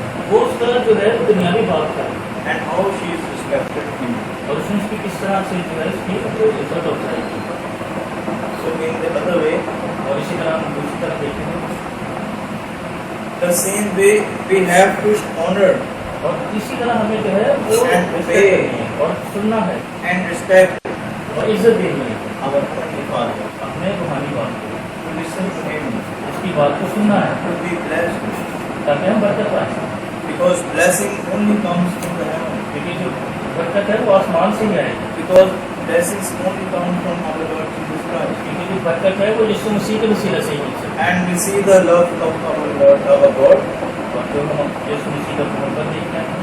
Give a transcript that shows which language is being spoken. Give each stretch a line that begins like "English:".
Hindi: वो उसका जो है दुनियावी बाप था
English: And how she is respected him.
Hindi: और उसने उसकी किस तरह से जो है उसकी इज्जत और बुराई की।
English: So in the other way,
Hindi: और इसी तरह हम दूसरी तरफ देखेंगे
English: the same way we have to honor
Hindi: और इसी तरह हमें जो है वो
English: And respect obey.
Hindi: करनी है और सुनना है
English: and respect
Hindi: और इज्जत देनी है
English: our earthly father.
Hindi: अपने रूहानी बाप को,
English: To listen to him,
Hindi: उसकी बात को सुनना है
English: to be blessed.
Hindi: ताकि हम बरकत पाएं।
English: Because blessing only comes from the heaven.
Hindi: क्योंकि जो बरकत है वो आसमान से ही आएगी।
English: Because blessings only come from our Lord Jesus Christ.
Hindi: क्योंकि जो बरकत है वो यीशु मसीह के वसीले से ही मिल सकती
English: And we see the love of our Lord, our God,
Hindi: है। और जो हम यीशु मसीह का मोहब्बत देखते हैं